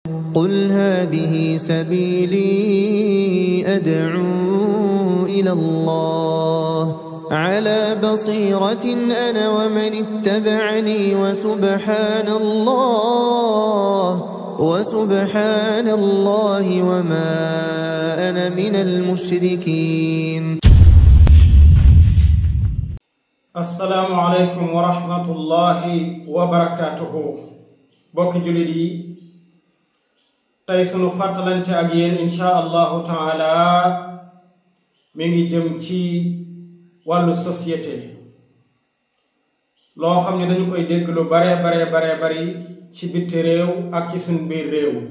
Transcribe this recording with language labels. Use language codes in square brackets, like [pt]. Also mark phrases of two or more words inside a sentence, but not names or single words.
[ar] قل هذه سبيلي أدعو إلى الله على بصيرة أنا ومن اتبعني وسبحان الله وما أنا من المشركين. السلام عليكم ورحمة الله وبركاته. [wo] بوك جلدي tay sunu fàttalante ak yéen [ar] إن شاء الله تعالى [wo] mi ngi jëm ci wàllu société loo xam ne dañu koy dégg lu bari ci bitti réew ak ci sunu biir réew